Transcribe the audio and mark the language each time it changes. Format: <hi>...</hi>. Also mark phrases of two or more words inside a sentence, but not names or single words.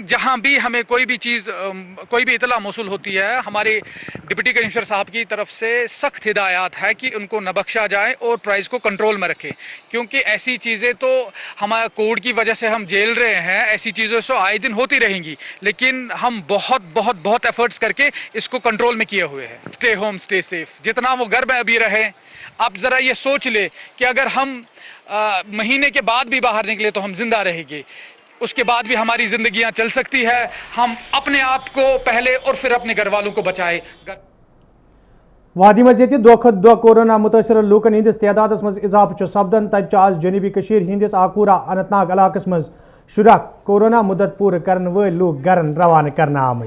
<hi>जहां भी हमें कोई भी चीज़, कोई भी इतला मौसूल होती है, हमारे डिप्टी कमिश्नर साहब की तरफ से सख्त हिदायत है कि उनको न बख्शा जाए और प्राइस को कंट्रोल में रखें, क्योंकि ऐसी चीज़ें तो हमारे कोड की वजह से हम झेल रहे हैं, ऐसी चीज़ें तो आए दिन होती रहेंगी, लेकिन हम बहुत बहुत बहुत एफर्ट्स करके इसको कंट्रोल में किए हुए हैं।</hi> <en>stay home stay safe,</en> <hi>जितना वो घर में अभी रहे। आप ज़रा ये सोच ले कि अगर हम महीने के बाद भी बाहर निकले तो हम जिंदा रहेंगे, उसके बाद भी हमारी ज़िंदगियां चल सकती है। हम अपने आप को पहले और फिर अपने घर वालों को बचाएं।</hi> <ks>वादी मज दो कोरोना मुतासर लूकन हंदिस तदाद मज इजाफा सपदन। तब आज जनूबी कशीर हंदिस आकूरा अनंतनाग इलाकस मज शुरा कोरोना मुद्दत पूर करन वल लूक गरन रवाना करना आमत।</ks>